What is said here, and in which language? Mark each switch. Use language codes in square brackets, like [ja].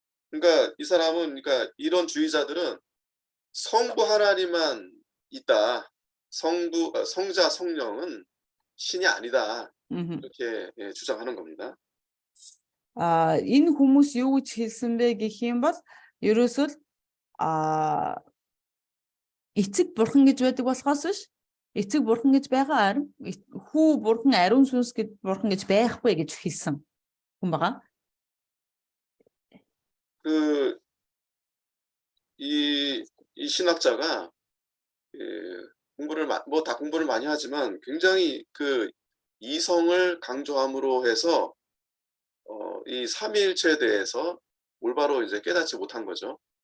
[ko] 그러니까 이 사람은 그러니까 이런 주의자들은 성부 하나님만 있다. 성자 성령은 신이 아니다. 이렇게 주장하는 겁니다. [mn] Энэ хүмүүс юу гэж хэлсэн бэ гэх юм бол ерөөсөө эцэг бурхан гэж байдаг болохоос биш эцэг бурхан гэж байгаа харин хүү бурхан ариун сүнс гэж бурхан гэж байхгүй гэж хэлсэн хүн байгаа. [ko] 이 신학자가 공부를 다 공부를 많이 하지만 굉장히 그 이성을 강조함으로 해서 이 삼위일체에 대해서 올바로 이제 깨닫지 못한 거죠.